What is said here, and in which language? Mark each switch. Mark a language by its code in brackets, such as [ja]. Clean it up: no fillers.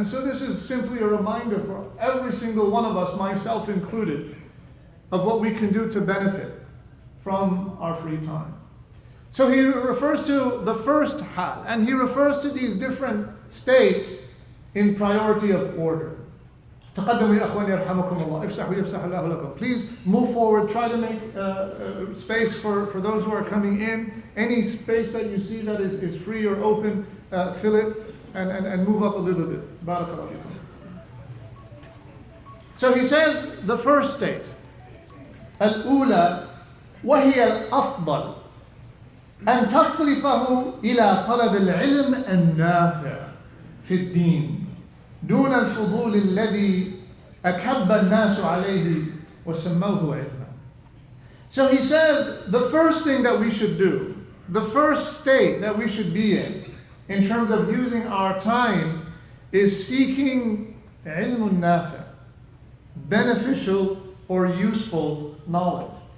[en] And so this is simply a reminder for every single one of us, myself included, of what we can do to benefit from our free time. So he refers to the first hal, and he refers to these different states in priority of order. [ar] تقدموا يا أخواني يرحمكم الله افسحوا يفسح الله لكم. [en] Please move forward, try to make space for those who are coming in. Any space that you see that is free or open, fill it and move up a little bit. [ar] Barakallahu fikum. [en] So he says the first state, [ar] الأولى وهي الأفضل أن تصرفه إلى طلب العلم النافع في الدين دون الفضول الذي أكب الناس عليه وسموه علما. [en] So he says the first thing that we should do, the first state that we should be in terms of using our time, is seeking [ar] علم نافع, [en] beneficial or useful knowledge.